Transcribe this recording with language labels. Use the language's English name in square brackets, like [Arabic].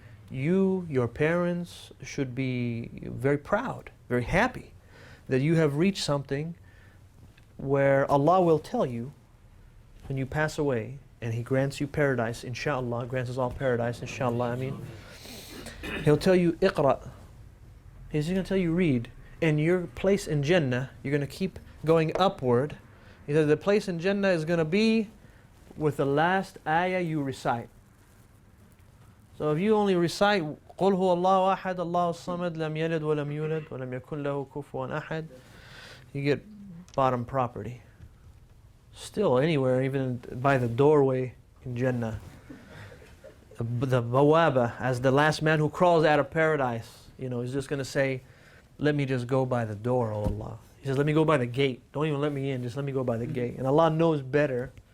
[English] You, your parents, should be very proud, very happy that you have reached something where Allah will tell you when you pass away and He grants you paradise, inshallah, grants us all paradise, inshallah, I mean. He'll tell you, iqra. He's going to tell you, read. And your place in Jannah, you're going to keep going upward. He said the place in Jannah is going to be with the last ayah you recite. So if you only recite, [Arabic] قُلْ هُوَ اللَّهُ أَحَدَ اللَّهُ الصَّمَدْ لَمْ يَلِدْ وَلَمْ يُولَدْ وَلَمْ يَكُنْ لَهُ كُفُوًا أَحَدٌ, [English] you get bottom property. Still, anywhere, even by the doorway in Jannah. The bawaba, as the last man who crawls out of paradise, you know, he's just going to say, let me just go by the door, oh Allah. He says, let me go by the gate. Don't even let me in, just let me go by the gate. And Allah knows better.